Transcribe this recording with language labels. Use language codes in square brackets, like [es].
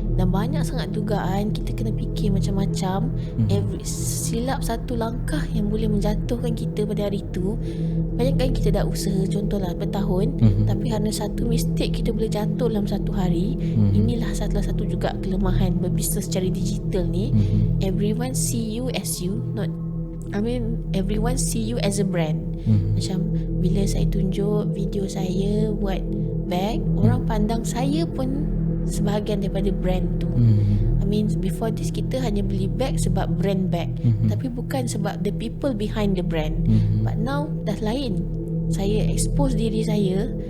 [ms] Dan banyak sangat dugaan. Kita kena fikir macam-macam. Silap satu langkah yang boleh menjatuhkan kita pada hari itu. Banyak kali kita dah usaha, contohlah bertahun, tapi hanya satu mistake kita boleh jatuh dalam satu hari. Inilah salah satu juga kelemahan berbisnes secara digital ni. [en] Everyone see you as you, everyone see you as a brand. [ms] Macam bila saya tunjuk video saya buat bag, orang pandang saya pun sebahagian daripada brand tu. [en] Before this [ms] kita hanya beli bag sebab brand bag, tapi bukan sebab [en] the people behind the brand. But now [ms] dah lain. Saya expose diri saya.